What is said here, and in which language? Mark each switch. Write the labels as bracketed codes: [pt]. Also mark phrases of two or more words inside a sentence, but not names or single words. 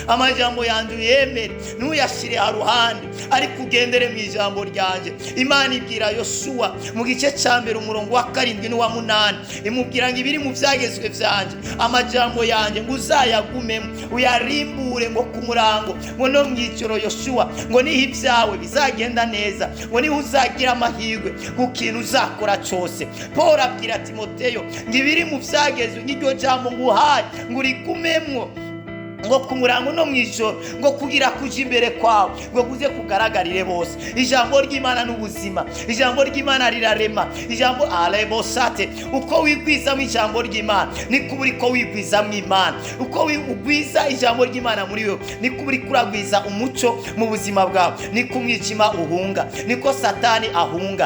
[rn] Amajambo yanje uyemere, ntuyashire haruhande, ariko ugendere mu ijambo ryanje. Imana ibwira Yosuwa mu gice cya 1 umurongo wa 7 n'uwa 8, imubwira ngo ibiri mu byagezwe byanje, amajambo yanje ngo uzayagumemo, uyarimbure ngo ku murango, ngo no mwicoro Yosuwa, ngo niho ibyawe bizagenda neza, ngo niho uzagira amahirwe ku kintu uzakora cyose. Paul abwira Timoteyo ngo ibiri mu byagezwe n'iryo jambo nguhaye ngo urigumemwo, ngo kumurango no mwijoro, ngo kugira kuja imbere kwawe, ngo kuze kugaragarire bose. Ijambo ry'Imana n'ubuzima, ijambo ry'Imana rirarema. Ijambo alebosate, uko wigwiza mu ijambo ry'Imana niko uriko wigwiza mu Imana. Uko wigwiza ijambo ry'Imana muri wewe niko uri kuragwiza umuco mu buzima bwawe, niko umwijima uhunga, niko satani ahunga.